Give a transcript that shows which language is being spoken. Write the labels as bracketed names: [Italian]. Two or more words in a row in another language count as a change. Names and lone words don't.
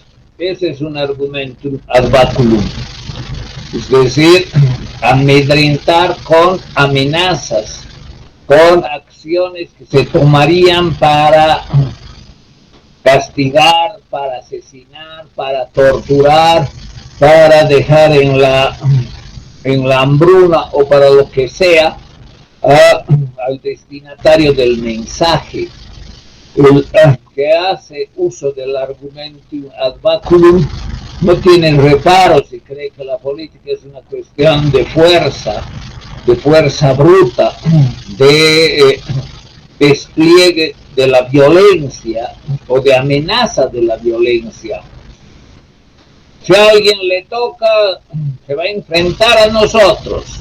[Spanish] Ese es un argumento [Latin] ad baculum. [Spanish] Es decir, amedrentar con amenazas, con acciones que se tomarían para castigar, para asesinar, para torturar, para dejar en la hambruna o para lo que sea al destinatario del mensaje. El que hace uso del [Latin] argumentum ad baculum [Spanish] no tiene reparos y cree que la política es una cuestión de fuerza bruta, de despliegue de la violencia o de amenaza de la violencia. Si a alguien le toca, se va a enfrentar a nosotros.